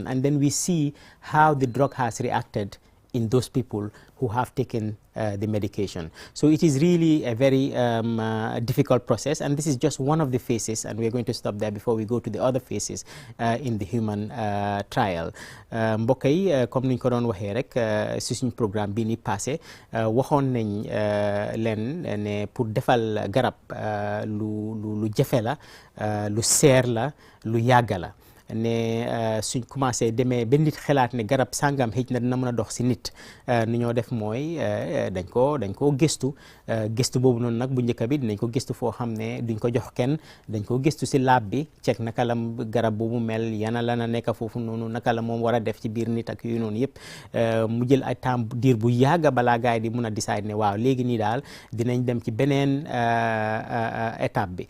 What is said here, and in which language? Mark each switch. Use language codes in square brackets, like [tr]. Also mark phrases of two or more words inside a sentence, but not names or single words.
[en] And then we see how the drug has reacted in those people who have taken the medication. So it is really a very difficult process, and this is just one of the phases, and we're going to stop there before we go to the other phases in the human trial. [wo] mbokk yi comme niñ ko doon waxee rek si suñ programme bi ni passé waxoon nañ leen ne pour defal garab lu jafe la, lu seer la, lu yàgg la. ne suñ commencé demee ba nit xalaat ne garab sàngam xëj na dina mën a dox si nit nu ñoo def mooy dañ koo gëstu gëstu boobu noonu nag bu njëkk bi dinañ ko gëstu foo xam ne duñ ko jox kenn, dañ ko gëstu si lab bi ceeg naka la garab boobu mel, yana la na nekk foofu noonu, naka la moom war a def ci biir nit ak yooyu noonu yëpp mu jël ay temps diir bu yàgga balaa gaay di mun a décider ne waaw léegi nii daal dinañ dem ci beneen étape bi.